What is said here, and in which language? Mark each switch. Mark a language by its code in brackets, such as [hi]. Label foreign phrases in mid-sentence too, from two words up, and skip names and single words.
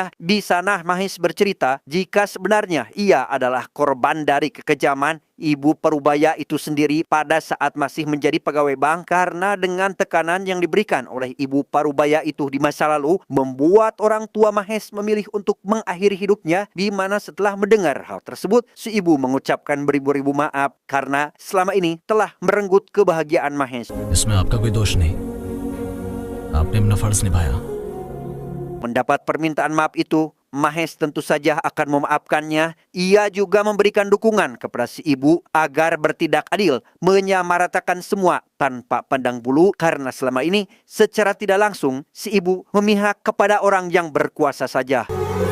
[id] Di sana Mahes bercerita jika sebenarnya ia adalah korban dari kekejaman Ibu Parubaya itu sendiri pada saat masih menjadi pegawai bank, karena dengan tekanan yang diberikan oleh Ibu Parubaya itu di masa lalu membuat orang tua Mahes memilih untuk mengakhiri hidupnya, di mana setelah mendengar hal tersebut si ibu mengucapkan beribu-ribu maaf karena selama ini telah merenggut kebahagiaan Mahes. [hi] इसमें आपका कोई दोष नहीं, आपने अपना फर्ज निभाया। [id] Mendapat permintaan maaf itu, Mahes tentu saja akan memaafkannya. Ia juga memberikan dukungan kepada si ibu agar bertindak adil, menyamaratakan semua tanpa pandang bulu, karena selama ini secara tidak langsung si ibu memihak kepada orang yang berkuasa saja.